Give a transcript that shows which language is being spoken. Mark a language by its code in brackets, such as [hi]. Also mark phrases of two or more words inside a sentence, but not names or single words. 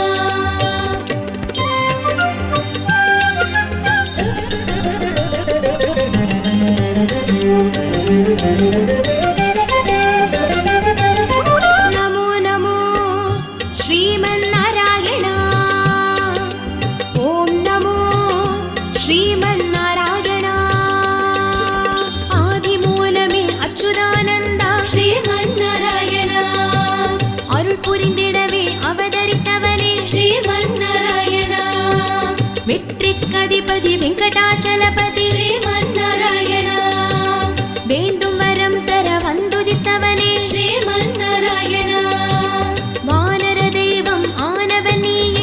[sa] नमो नमो श्रीमन्नारायण ॐ नमो श्रीमन्नारायण आदिमूलमे अच्युतानन्द श्रीमन्नारायण [ta] अरुள் புரிந்திடவே அவதரித்தவனே श्रीमन्नारायण வெற்றிக்கதிபதி வெங்கடாச்சலபதி श्रीमन्नारायण வேண்டும் வரம் தர வந்துதித்தவனே श्रीमन्नारायण வானர தெய்வம் ஆனவன் நீயே